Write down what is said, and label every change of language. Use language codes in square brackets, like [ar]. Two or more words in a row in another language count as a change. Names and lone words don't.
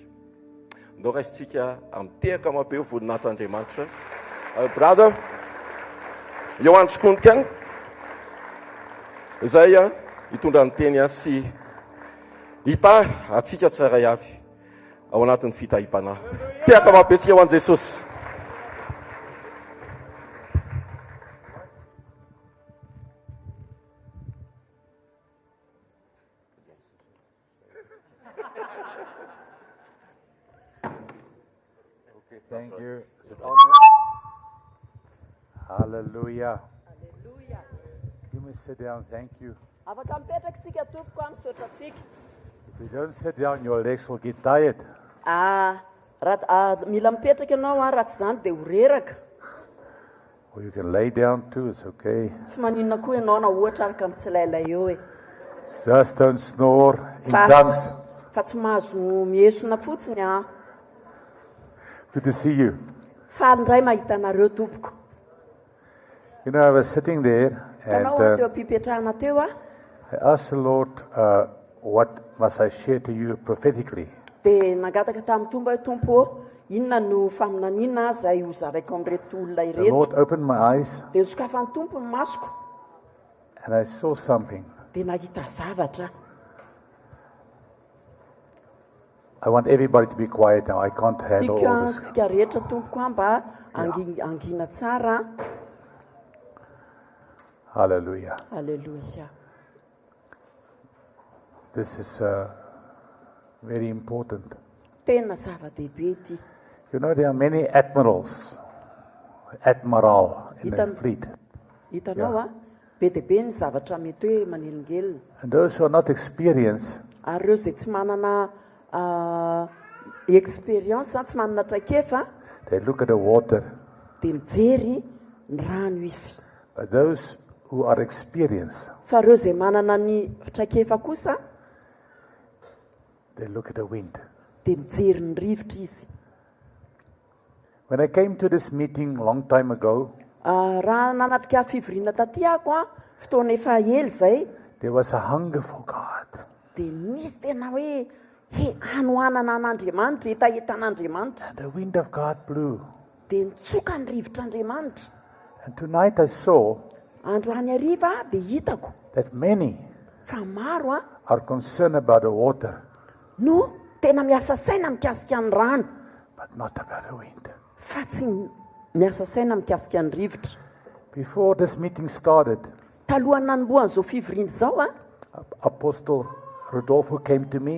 [mg] Ndao raisitsika amitehaka mampeo voninahitran'Andriamanitra. Brother Johannes Schonken izay hitondra ny teny sy hita atsika tsirairay avy ao anatin'ny fitahim-panahy. Tehaka mampetsika ho an'i Jesosy. [en] Thank you. Hallelujah. Hallelujah. You may sit down. Thank you. [mg] Afaka mipetraksika tompoko a misaotratsika. [en] If you don't sit down, your legs will get tired. [mg] Mila mipetraka ianao raha tsy zany dia ho reraka. [en] Or you can lay down too. It's okay. [mg] Tsy maninona koa ianao na ohatra araka amin'ny tsilailay eo e. [en] Just don't snore in tongues. [mg] Fa tsy mahazo miesona fotsiny a. [en] Good to see you. [mg] Faly indray mahita anareo tompoko. [en] You know, I was sitting there [mg] Tanao [en] and [mg] teo ampipetrahana teo a. [en] I asked the Lord, what must I share to you prophetically? [mg] Dia nangataka tamin'ny tombo hoe tompo inona no faminanina zay ho zaraiko amin'ireto olona [en] The [mg] ireto. [en] Lord opened my eyes [mg] Dia sokafan'ny tompo ny masoko [en] and I saw something. [mg] dia nahita zavatra. [en] I want everybody to be quiet now. I can't handle all this. [mg] Tsika rehetra tompoko mba angina tsara. [en] Hallelujah. [mg] Alleluia. [en] This is very important. [mg] Tena zava-dehibe ity. [en] You know, there are many admirals, admiral in the [mg] Hitan- [en] fleet. [mg] Hitanao a, be dia be ny zavatra mety hoe manelingelina. [en] And those who are not experienced, [mg] Ary ireo izay tsy manana experience, tsy manana traikefa, [en] they look at the water. [mg] dia mijery ny rano izy. [en] But those who are experienced, [mg] Fa ireo izay manana ny traikefa kosa, [en] they look at the wind. [mg] dia mijery ny rivotra izy. [en] When I came to this meeting long time ago, [mg] Raha nanatrika fivoriana taty ako a, fotoana efa ely zay, [en] there was a hunger for God. [mg] dia nisy tena hoe hanohanana an'Andriamanitra, etaetan'Andriamanitra, [en] And the wind of God blew. [mg] dia nitsoka ny rivotr'Andriamanitra. [en] And tonight I saw [mg] Androany hariva dia hitako [en] that many [mg] fa maro a [en] are concerned about the water, [mg] no tena miasa saina mikasika ny rano, [en] but not about the wind. [mg] fa tsy miasa saina mikasika ny rivotra. [en] Before this meeting started, [mg] talohan'ny nanombohan'izao fivorindry zao a [en] Apostle Rodolfo came to me,